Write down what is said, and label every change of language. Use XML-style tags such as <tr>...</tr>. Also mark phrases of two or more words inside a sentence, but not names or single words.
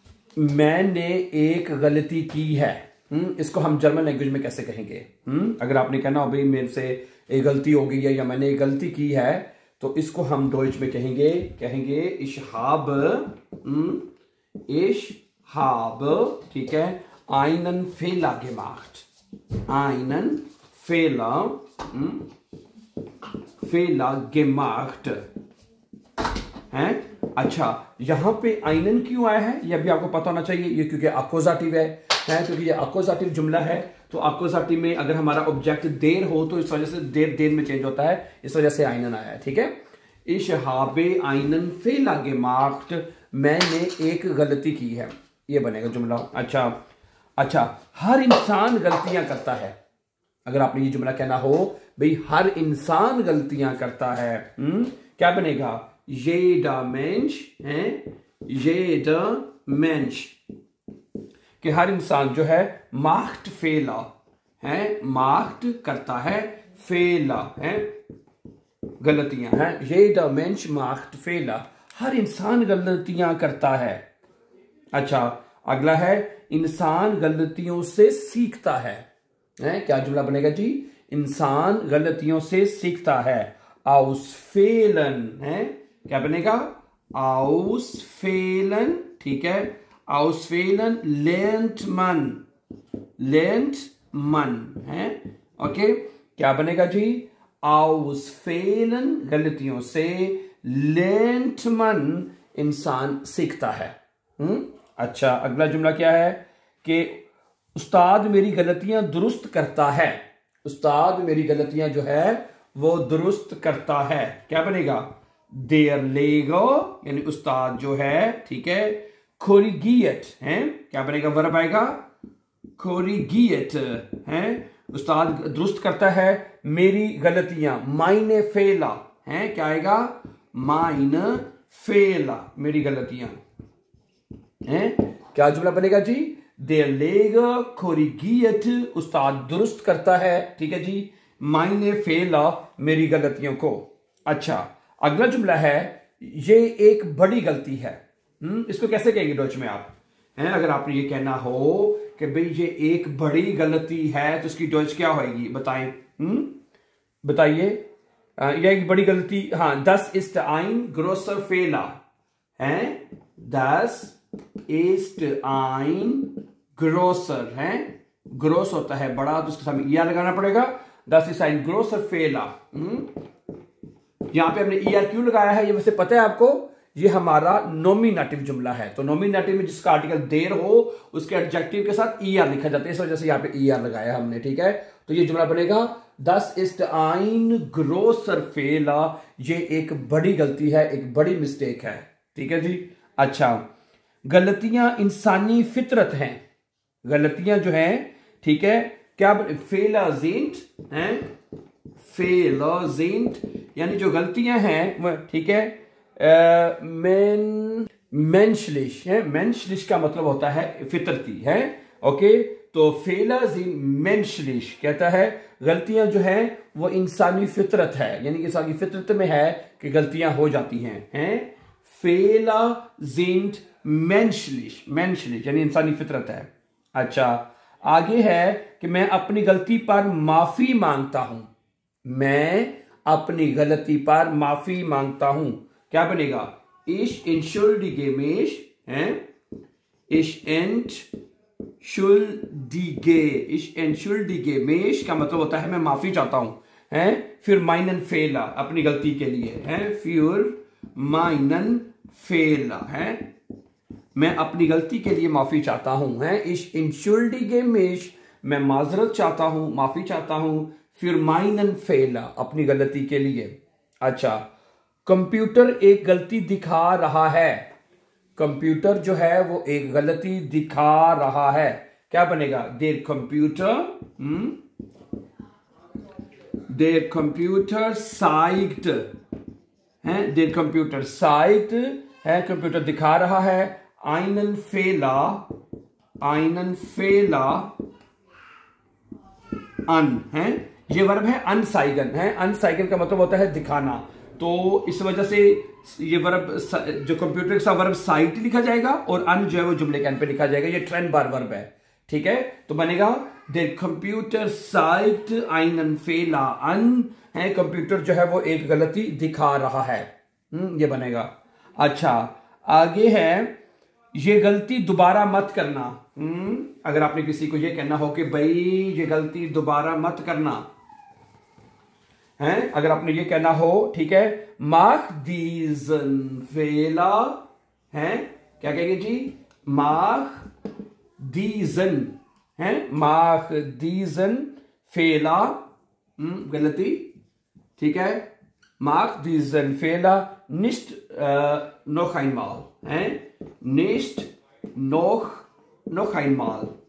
<ur>میں نے ایک غلطی کی ہے. اس کو ہم</ur> <en>German language</en> <ur>میں کیسے کہیں گے? اگر آپ نے کہنا ہو بھائی میرے سے ایک غلطی ہو گئی ہے یا میں نے ایک غلطی کی ہے، تو اس کو ہم ڈوئچ میں کہیں گے</ur> <de>ich habe,</de> <ur>ٹھیک ہے,</ur> <de>einen Fehler gemacht, Fehler gemacht है।</de> <ur>اچھا، یہاں پہ einen کیوں آیا ہے یہ بھی آپ کو پتا ہونا چاہیے. یہ کیونکہ ایکوزیٹو ہے، کیونکہ یہ ایکوزیٹو جملہ ہے. تو ایکوزیٹو میں اگر ہمارا آبجیکٹ دیر ہو تو اس وجہ سے دیر میں چینج ہوتا ہے، اس وجہ سے einen آیا ہے. ٹھیک ہے,</ur> <de>ich habe einen Fehler gemacht,</de> <ur>میں نے ایک غلطی کی ہے، یہ بنے گا جملہ. اچھا، ہر انسان غلطیاں کرتا ہے. اگر آپ نے یہ جملہ کہنا ہو بھائی ہر انسان غلطیاں کرتا ہے، کیا بنے گا?</ur> <de>jeder Mensch</de> <ur>ہے,</ur> <de>jeder Mensch</de> <ur>کہ ہر انسان جو ہے</ur> <de>macht Fehler</de> <ur>ہے، macht کرتا ہے، Fehler ہے غلطیاں ہیں.</ur> <de>jeder Mensch macht Fehler,</de> <ur>ہر انسان غلطیاں کرتا ہے. اچھا، اگلا ہے انسان غلطیوں سے سیکھتا ہے. کیا جملہ بنے گا جی? انسان غلطیوں سے سیکھتا ہے.</ur> <de>aus Fehlern</de> <ur>ہے، کیا بنے گا?</ur> <de>aus Fehlern,</de> <ur>ٹھیک ہے,</ur> <de>aus Fehlern lernt man है।</de> <ur>اوکے، کیا بنے گا جی?</ur> <de>aus Fehlern</de> <ur>غلطیوں سے,</ur> <de>lernt man</de> <ur>انسان سیکھتا ہے. اچھا، اگلا جملہ کیا ہے کہ استاد میری غلطیاں درست کرتا ہے. استاد میری غلطیاں جو ہے وہ درست کرتا ہے. کیا بنے گا?</ur> <de>der Lehrer</de> <ur>یعنی استاد جو ہے، ٹھیک ہے، korrigiert ہے، کیا بنے گا? ورب آئے گا korrigiert ہے، استاد درست کرتا ہے میری غلطیاں.</ur> <de>meine Fehler</de> <ur>ہے، کیا آئے گا?</ur> <de>meine Fehler,</de> <ur>میری غلطیاں ہے. کیا جملہ بنے گا جی?</ur> <de>der Lehrer korrigiert,</de> <ur>استاد درست کرتا ہے، ٹھیک ہے جی,</ur> <de>meine Fehler,</de> <ur>میری غلطیوں کو. اچھا، اگلا جملہ ہے یہ ایک بڑی غلطی ہے. اس کو کیسے کہیں گے ڈچ میں آپ؟ اگر آپ نے یہ کہنا ہو کہ بھائی یہ ایک بڑی غلطی ہے تو اس کی ڈچ کیا ہو گی? بتائیے۔ یہ ایک بڑی غلطی، ہاں,</ur> <de>das ist ein großer Fehler</de> <ur>ہے,</ur> <de>das ist ein großer</de> <ur>ہے، گروس ہوتا ہے بڑا، تو اس کے سامنے ای آر لگانا پڑے گا.</ur> <de>das ist ein großer Fehler।</de> <ur>یہاں پہ ہم نے ای آر کیوں لگایا ہے یہ ویسے پتا ہے آپ کو? یہ ہمارا نومینیٹو جملہ ہے، تو نومینیٹو میں جس کا آرٹیکل دیر ہو اس کے ایڈجیکٹو کے ساتھ ای آر لکھا جاتا ہے، اس وجہ سے یہاں پہ ای آر لگایا ہم نے. ٹھیک ہے، تو یہ جملہ بنے گا</ur> <de>das ist ein großer Fehler,</de> <ur>یہ ایک بڑی غلطی ہے، ایک بڑی مسٹیک ہے۔ ٹھیک ہے جی. اچھا، غلطیاں انسانی فطرت ہیں. غلطیاں جو ہیں، ٹھیک ہے، کیا</ur> <de>Fehler sind</de> <ur>ہیں,</ur> <de>Fehler sind</de> <ur>یعنی جو غلطیاں ہیں وہ، ٹھیک ہے، menschlich ہے، menschlich کا مطلب ہوتا ہے فطرتی ہے. اوکے، تو</ur> <de>Fehler sind menschlich</de> <ur>کہتا ہے غلطیاں جو ہے وہ انسانی فطرت ہے، یعنی انسانی فطرت میں ہے کہ غلطیاں ہو جاتی ہیں.</ur> <de>Fehler sind menschlich</de> <ur>یعنی انسانی فطرت ہے. اچھا، آگے ہے کہ میں اپنی غلطی پر معافی مانگتا ہوں. میں اپنی غلطی پر معافی مانگتا ہوں، کیا بنے گا?</ur> <de>ich entschuldige mich</de> <ur>ہے,</ur> <de>ich entschuldige mich</de> <ur>کا مطلب ہوتا ہے میں معافی چاہتا ہوں ہے. پھر</ur> <de>meinen Fehler</de> <ur>اپنی غلطی کے لیے ہے,</ur> <de>für meinen Fehler</de> <ur>ہے، میں اپنی غلطی کے لیے معافی چاہتا ہوں ہے.</ur> <de>ich entschuldige mich</de> <ur>میں معذرت چاہتا ہوں، معافی چاہتا ہوں، پھر</ur> <de>meinen Fehler</de> <ur>اپنی غلطی کے لیے. اچھا، کمپیوٹر ایک غلطی دکھا رہا ہے. کمپیوٹر جو ہے وہ ایک غلطی دکھا رہا ہے، کیا بنے گا?</ur> <de>der Computer zeigt</de> <ur>ہے,</ur> <de>der Computer zeigt</de> <ur>ہے، کمپیوٹر دکھا رہا ہے,</ur> <de>einen Fehler an</de> <ur>ہے، یہ ورب ہے انسائگن ہے. انسائگن کا مطلب ہوتا ہے دکھانا، تو اس وجہ سے یہ ورب جو کمپیوٹر کا ورب سائٹ لکھا جائے گا اور ان جو ہے وہ جملے کے اینڈ پہ لکھا جائے گا. یہ ٹرینڈ بار ورب ہے، ٹھیک ہے. تو بنے گا</ur> <de>der Computer zeigt einen Fehler an,</de> <ur>ہے کمپیوٹر جو ہے وہ ایک غلطی دکھا رہا ہے. یہ بنے گا. اچھا آگے ہے یہ غلطی دوبارہ مت کرنا. اگر آپ نے کسی کو یہ کہنا ہو کہ بھائی یہ غلطی دوبارہ مت کرنا ہے، اگر آپ نے یہ کہنا ہو، ٹھیک ہے,</ur> <de>mach diesen Fehler,</de> <ur>ہے کیا کہیں گے جی,</ur> <de>mach diesen, है mach diesen Fehler,</de> <ur>غلطی، ٹھیک ہے,</ur> <de>mach diesen Fehler nicht noch einmal, है nicht noch einmal,</de>